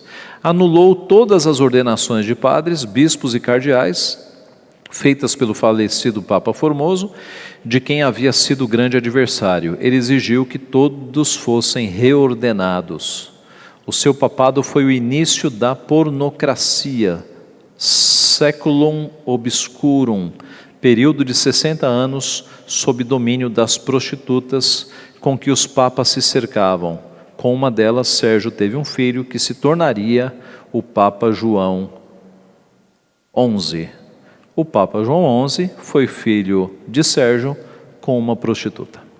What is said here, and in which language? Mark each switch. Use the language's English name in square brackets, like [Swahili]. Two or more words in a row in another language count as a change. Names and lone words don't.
[Portuguese] Anulou todas as ordenações de padres, bispos e cardeais, feitas pelo falecido Papa Formoso, de quem havia sido grande adversário. Ele exigiu que todos fossem reordenados. O seu papado foi o início da pornocracia, [Latin] Saeculum obscurum, [Portuguese] período de 60 anos sob domínio das prostitutas com que os papas se cercavam. Com uma delas, Sérgio teve um filho que se tornaria o Papa João XI. O Papa João XI foi filho de Sérgio com uma prostituta.